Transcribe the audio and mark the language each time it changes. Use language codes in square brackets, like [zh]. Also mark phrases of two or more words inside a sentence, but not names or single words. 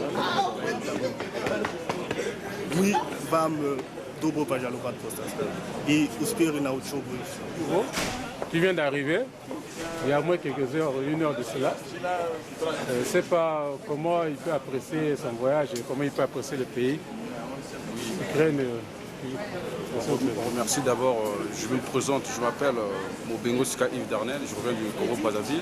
[ru] Oui, вам добро пожаловать просто. И успехи на учебу. [fr] Tu viens d'arriver, il y a moins quelques heures, 1 heure de cela. Je ne sais pas comment il peut apprécier son voyage et comment il peut apprécier le pays. L'Ukraine. Merci d'abord, je me présente, je m'appelle Mobengo Sika Yves Darnel, je reviens du Congo-Brazzaville.